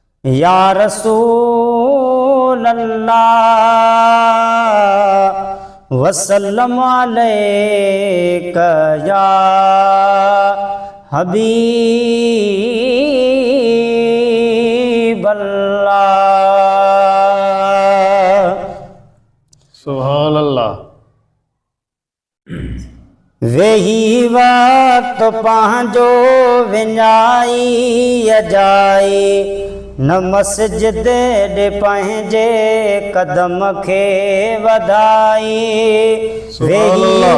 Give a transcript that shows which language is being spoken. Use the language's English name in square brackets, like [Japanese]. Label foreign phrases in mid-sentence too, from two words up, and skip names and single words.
[Arabic] يا رسول الله وسلم عليك يا حبيب الله۔ سبحان الله۔ [Sindhi] ويهي وقت پنهنجو وڃائي اجائي، نه مسجد ڏي پنهنجي قدم کي وڌائي۔ [Arabic] سبحان ويهي الله۔